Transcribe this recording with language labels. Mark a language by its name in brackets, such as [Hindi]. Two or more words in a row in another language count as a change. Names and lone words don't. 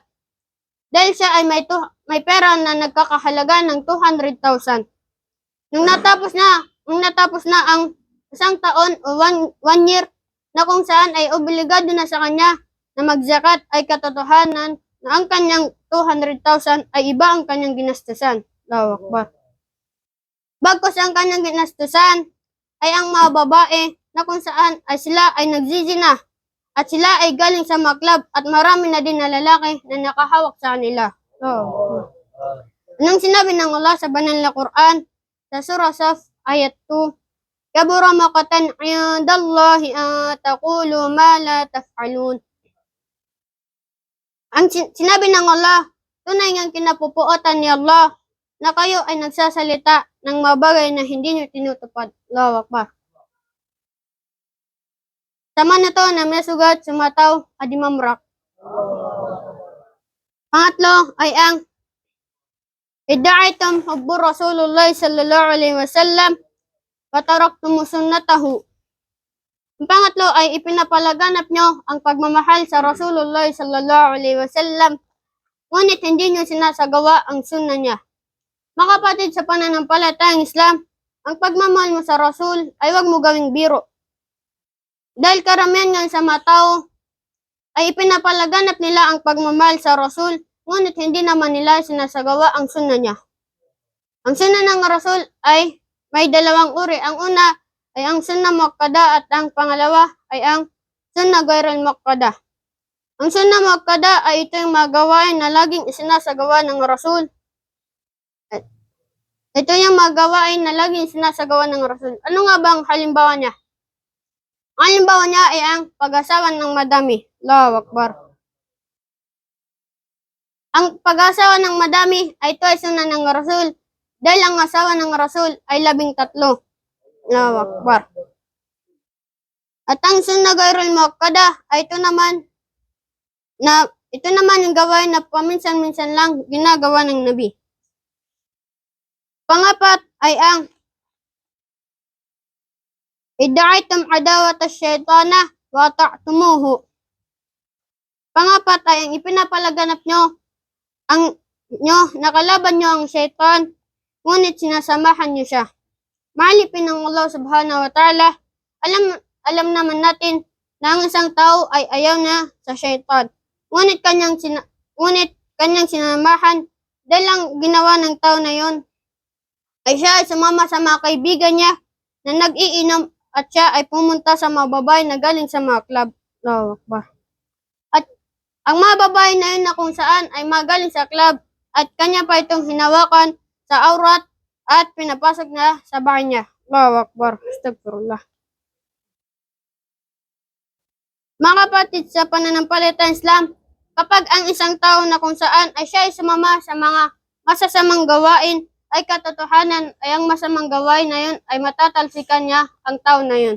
[Filipino] Dahil siya ay may pera na nagkakahalaga ng 200,000. Nung natapos na ang 1 taon o 1 year na kung saan ay obligado na sa kanya na magzakat, ay katotohanan na ang kanyang 200,000 ay iba ang kanyang ginastusan. [Arabic] الله أكبر. [Filipino] Bagkus ang kanyang ginastusan ay ang mga babae na kung saan ay sila ay nagzizina at sila ay galing sa mga club at marami na din na lalaki na nakahawak sa kanila. Anong sinabi ng Allah sa banal na Quran sa surah Saf ayat 2? [Arabic] كبر مقتا عند الله أن تقولوا ما لا تفعلون. [Filipino] Ang sinabi ng Allah, tunay ngang kinapupuotan ni Allah na kayo ay nagsasalita ng mga bagay na hindi nyo tinutupad. [Arabic] الله أكبر. Sama na to na may sugat sumataw adimamrak. [Filipino] Pangatlo ay ang [Arabic] ادعيتم حب رسول الله صلى الله عليه وسلم وتركتم سنته. [Filipino] Ang pangatlo ay ipinapalaganap nyo ang pagmamahal sa Rasulullah [Arabic] صلى الله عليه وسلم, [Filipino] ngunit hindi nyo sinasagawa ang sunna niya. Mga kapatid sa pananampalatayang Islam, ang pagmamahal mo sa Rasul ay huwag mo gawing biro. Dahil karamihan ngayon sa mga tao ay ipinapalaganap nila ang pagmamahal sa Rasul, ngunit hindi naman nila sinasagawa ang sunna niya. Ang sunna ng Rasul ay may dalawang uri. Ang una ay ang [Arabic] سنة مؤكدة [Filipino] at ang pangalawa ay ang [Arabic] سنة غير المؤكدة. [Filipino] Ang [Arabic] سنة مؤكدة [Filipino] ay ito yung mga gawain na laging isinasagawa ng Rasul. Ito yung mga gawain na laging isinasagawa ng Rasul. Ano nga ba ang halimbawa niya? Ang halimbawa niya ay ang pag-asawa ng madami. [Arabic] الله أكبر. [Filipino] Ang pag-asawa ng madami ay ito ay sunnah ng Rasul. Dahil ang asawa ng Rasul ay 13. [Arabic] الله أكبر. [Filipino] At ang [Arabic] سنة غير المؤكدة [Filipino] ay ito naman yung gawain na paminsan-minsan lang ginagawa ng Nabi. Pangapat ay ang [Arabic] ادعيتم عداوة الشيطان وتطيعونه. [Filipino] Pangapat ay ang ipinapalaganap nyo nakalaban nyo ang syaitan, ngunit sinasamahan nyo siya. Maalipin ng Allah [Arabic] سبحانه وتعالى, [Filipino] alam naman natin na ang isang tao ay ayaw na sa syaitan. Ngunit kanyang sinamahan dahil ang ginawa ng tao na yon ay siya ay sumama sa mga kaibigan niya na nag-iinom at siya ay pumunta sa mga babae na galing sa mga club. [Arabic] الله أكبر. [Filipino] At ang mga babae na yun na kung saan ay magaling sa club at kanya pa itong hinawakan sa aurat at pinapasok na sa bahay niya. [Arabic] الله أكبر. أستغفر الله. [Filipino] Mga kapatid sa pananampalatayang Islam, kapag ang isang tao na kung saan ay siya ay sumama sa mga masasamang gawain, ay katotohanan ay ang masamang gawain na yun ay matatalsikan niya ang tao na yun.